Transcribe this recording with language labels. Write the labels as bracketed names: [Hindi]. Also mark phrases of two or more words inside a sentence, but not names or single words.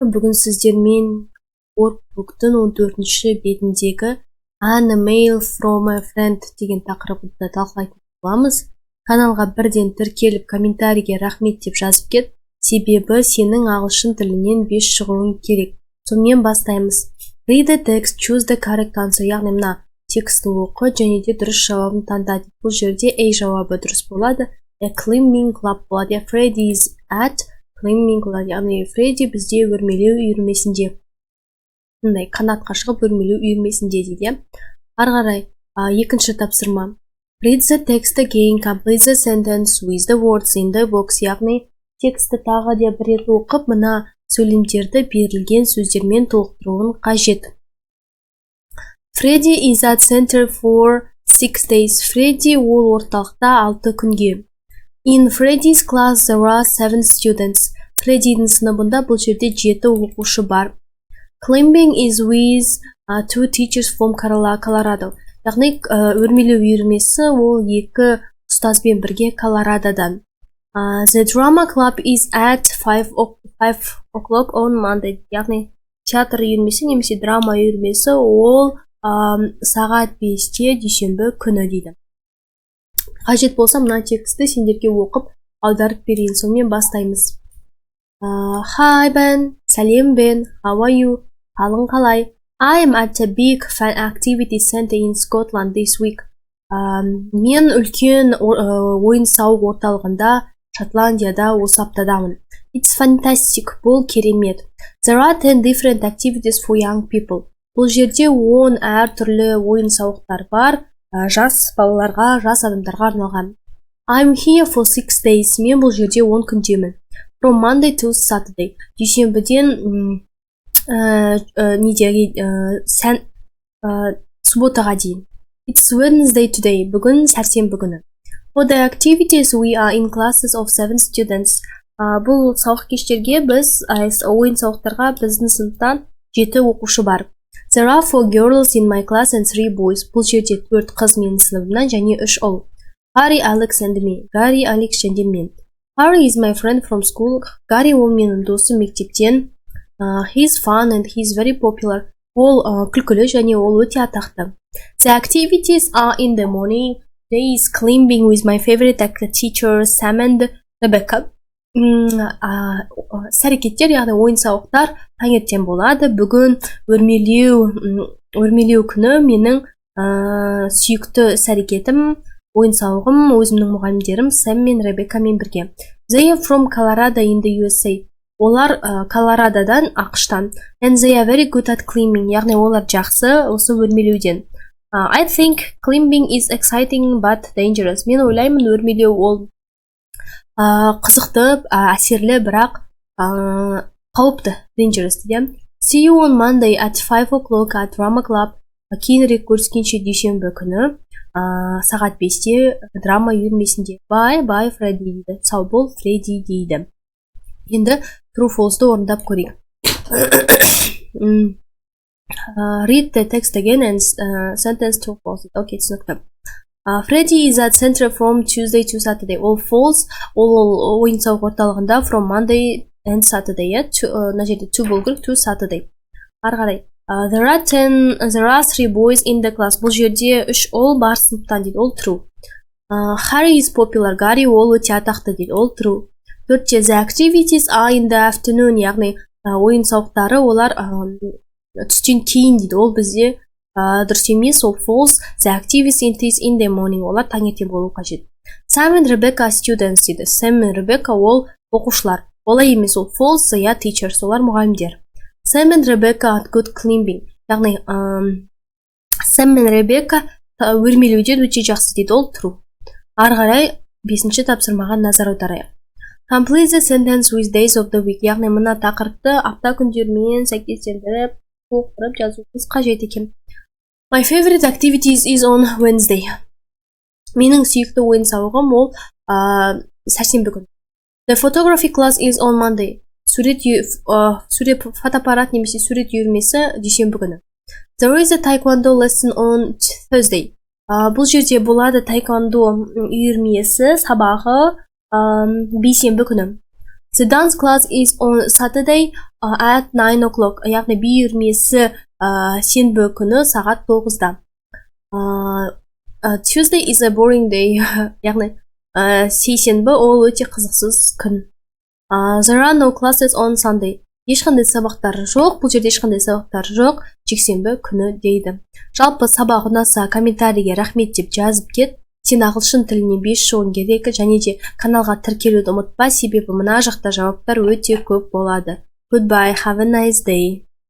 [Kazakh] Бүгін сіздермен workbook'тың 14-ші бетіндегі [English] an email from a friend [Kazakh] деген тақырыбында талқылайтын боламыз. Каналға бірден тіркеліп комментарийге рахмет деп жазып кет, себебі сенің ағылшын тілінен 5 шығуың керек. Сонымен бастаймыз. [English] Read the text, choose the correct answer. [Kazakh] Яғни мына тексті оқы және де дұрыс жауабын таңда. Бұл жерде A жауабы дұрыс болады. [English] A climbing club болады. Freddy is at climbing club. [Kazakh] Яғни Фредди бізде өрмелеу үйірмесінде. Мындай қанатқа шығып өрмелеу үйірмесінде дейді. Ары қарай екінші тапсырма. [English] Read the text again, complete the sentence with the words in the box. [Kazakh] Яғни тексті тағы да бір рет оқып, мына сөйлемдерді берілген сөздермен толықтыруын қажет. [English] Freddy is at center for 6 days. [Kazakh] Freddy ол орталықта 6 күнге. [English] In Freddy's class there are 7 students. [Kazakh] Freddy'дің сыныбында бұл жерде 7 оқушы бар. [English] Climbing is with 2 teachers from Colorado. [Kazakh] Яғни өрмелеу үйірмесі ол 2 ұстазбен бірге Колорадодан. [English] The drama club is at 5 o'clock on Monday. [Kazakh] Яғни театр үйірмесі немесе драма үйірмесі ол сағат 5-те дүйсенбі күні дейді. Қажет болса мына тексті сендерге оқып аударып берейін. Сонымен бастаймыз. [English] Hi Ben, сәлем Ben, how are you? [Kazakh] Қалың қалай? [English] I am at a big fan activity center in Scotland this week. [Kazakh] Мен үлкен ойын-сауық орталығында Шотландияда осы аптадамын. [English] It's fantastic, [Kazakh] бұл керемет. [English] There are 10 different activities for young people. [Kazakh] Бұл жерде 10 әртүрлі ойын-сауықтар бар, жас балаларға, жас адамдарға арналған. [English] I'm here for 6 days. [Kazakh] Мен бұл жерде 10 күндемін. [English] From Monday to Saturday. [Kazakh] Дүйсенбіден субботаға дейін. [English] It's Wednesday today. [Kazakh] Бүгін сәрсенбі күні. [English] For the activities we are in classes of 7 students. [Kazakh] Бұл сауық кештерге біз ойын-сауықтарға біздің сыныптан 7 оқушы бар. [English] There are 4 girls in my class and 3 boys. [Kazakh] Бұл жерде 4 қыз менің сыныбымнан және 3 ұл. [English] Harry, Alex and me. [Kazakh] Гарри, Алекс және мен. [English] Harry is my friend from school. [Kazakh] Гарри ол менің досым мектептен. [English] He's fun and he's very popular. [Kazakh] Ол күлкілі және ол өте атақты. [English] The activities are in the morning. Today is climbing with my favorite teachers Sam and Rebecca. [Kazakh] Сәрекеттер, яғни ойын-сауықтар таңертең болады. Бүгін өрмелеу күні менің сүйікті сәрекетім, ойын-сауығым, өзімнің мұғалімдерім Sam мен Rebecca мен бірге. [English] They are from Colorado in the USA. [Kazakh] Олар Колорадодан, ақштан. [English] And they are very good at climbing. [Kazakh] Яғни олар жақсы осы өрмелеуден. [English] I think climbing is exciting but dangerous. [Kazakh] Мен ойлаймын өрмелеу ол қызықты, әсерлі, бірақ қауіпті, dangerous дейді. [English] See you on Monday at 5 o'clock at drama club. [Kazakh] Кейінірек көріскенше дүйсенбі күні сағат 5-те драма үйірмесінде. Bye Freddy дейді. Сау бол Freddy дейді. Енді [English] true false'ды [Kazakh] орындап көрейік. [English] Read the text again and sentence true false. [Kazakh] Okay, түсінікті. [English] Freddy is at center from Tuesday to Saturday. All false. [Kazakh] Ол ойын-сауық орталығында [English] from Monday and Saturday. [Kazakh] Мына жерде to болу керек, to Saturday. Ары қарай. [English] There are 3 boys in the class. [Kazakh] Бұл жерде 3 ұл бар сыныптан дейді. [English] All true. Harry is popular. [Kazakh] Гарри ол өте атақты дейді. [English] All true. Төртте, the activities are in the afternoon. [Kazakh] Яғни ойын-сауықтары олар түстен кейін дейді. Ол бізде дұрыс емес, ол false. [English] The activities in the morning. [Kazakh] Олар таңертең болу қажет. [English] Sam and Rebecca students [Kazakh] дейді. Sam and Rebecca ол оқушылар. Олай емес, ол false. [English] They are teachers. [Kazakh] Олар мұғалімдер. [English] Sam and Rebecca at good climbing. [Kazakh] Яғни Sam and Rebecca өрмелеуден өте жақсы дейді. Ол true. Ары қарай 5-ші тапсырмаға назар аударайық. [English] Complete the sentence with days of the week. [Kazakh] Яғни мына тақырыпты апта күндермен сәйкестендіріп, толықтырып жазуымыз қажет екен. [English] My favorite activities is on Wednesday. [Kazakh] Менің сүйікті ойын-сауығым ол сәрсенбі күні. [English] The photography class is on Monday. [Kazakh] Фотоаппарат немесе сурет үйірмесі дүйсенбі күні. [English] There is a taekwondo lesson on Thursday. [Kazakh] Бұл жерде болады taekwondo үйірмесі сабағы бейсенбі күні. [English] The dance class is on Saturday. at 9 o'clock, [Kazakh] яғни бүйірмесі сенбі күні сағат 9-да. [English] Tuesday is a boring day, [Kazakh] яғни сейсенбі ол өте қызықсыз күн. [English] There are no classes on Sunday. [Kazakh] Ешқандай сабақтар жоқ, бұл жерде ешқандай сабақтар жоқ, жексенбі күні дейді. Жалпы сабақ ұнаса комментарийге рахмет деп жазып кет. Сен ағылшын тіліне 5 шығуың керек, және де каналға тіркелуді ұмытпа, себебі мына жақта жауаптар өте көп болады. [English] Goodbye, have a nice day.